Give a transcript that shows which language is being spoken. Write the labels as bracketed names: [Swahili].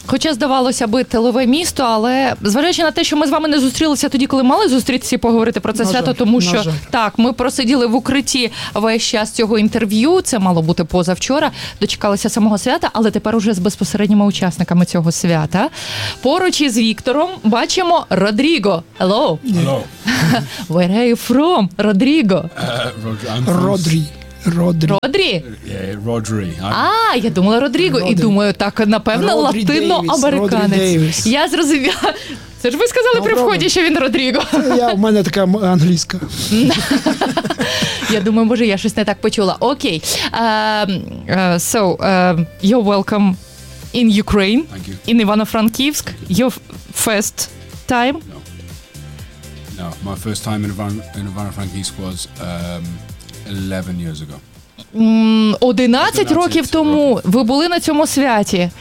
[Ukrainian] Хоча здавалося би тилове місто, але, зважаючи на те, що ми з вами не зустрілися тоді, коли мали зустрітися і поговорити про це на свято, жаль, тому що, так, ми просиділи в укритті весь час цього інтерв'ю, це мало бути позавчора, дочекалися самого свята, але тепер уже з безпосередніми учасниками цього свята. Поруч із Віктором бачимо Родріго. [English] Hello. Hello. Where are you from, Родріго? [Ukrainian] Родрі. Родрі. Родрі. Я думала Родріго. І думаю, так, напевно, латиноамериканець. Я зрозуміла. Це ж ви сказали при вході, що він Родріго. У мене така англійська. Я думаю, може, я щось не так почула. Окей. [English] So, you're welcome in Ukraine. Thank you. In Ivano-Frankivsk. Your first time? No. No, my first time in Ivano-Frankivsk was 11 years ago. [Ukrainian] 11 років тому ви були на цьому святі.